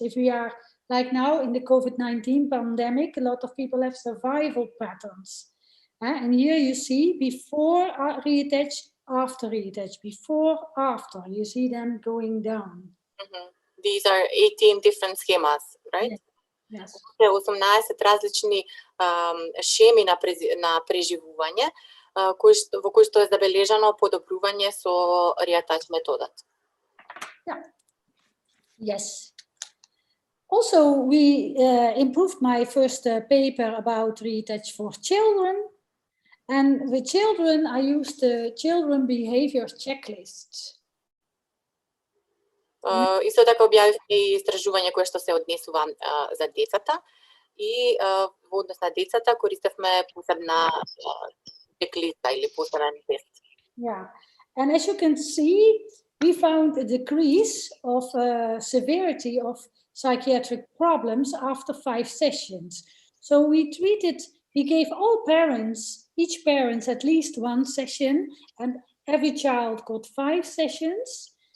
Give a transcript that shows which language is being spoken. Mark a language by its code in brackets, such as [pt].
[en] If we are like now in the COVID-19 pandemic, a lot of people have survival patterns. And here you see before reattach, after reattach, before, after. You see them going down. Mm-hmm. These are 18 different schemas, right? Yes. [mk] 18 различни шеми на преживување во кои што е забележано подобрување со Риатач методат. [en] Yeah. Yes. Also, we improved my first paper about Риатач for children. And with children, I used the children behavior checklist. [mk] Исто така објавивме и истражување кое што се однесува за децата и во однос на децата користевме посебна чеклиста или посебен тест. [en] Yeah, and as you can see, we found a decrease of severity of psychiatric problems after 5 sessions. So we gave all parents, each parent at least 1 session, and every child got 5 sessions.